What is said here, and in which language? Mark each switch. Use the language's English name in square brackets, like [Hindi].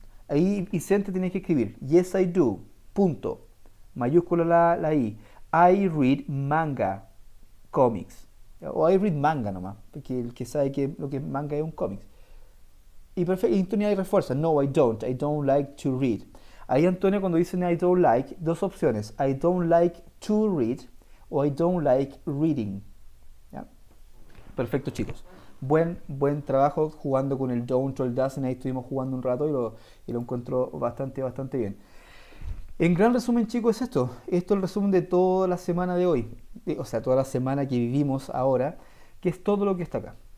[Spanish] Ahí Vicente tiene que escribir [English] yes I do. [Spanish] Punto. Mayúscula la [English] I. I read manga comics. [Spanish] O [English] I read manga [Spanish] nomás, porque el que sabe que lo que es manga es un cómic. Y perfecto, y Antonio ahí refuerza, [English] no, I don't like to read. [Spanish] Ahí Antonio cuando dice [English] I don't like, [Spanish] dos opciones, [English] I don't like to read [Spanish] o [English] I don't like reading. [Spanish] ¿Ya? Perfecto chicos. Buen trabajo jugando con el don't o el doesn't, ahí estuvimos jugando un rato y lo encuentro bastante bien. En gran resumen chicos es esto es el resumen de toda la semana de hoy, o sea, toda la semana que vivimos ahora, que es todo lo que está acá.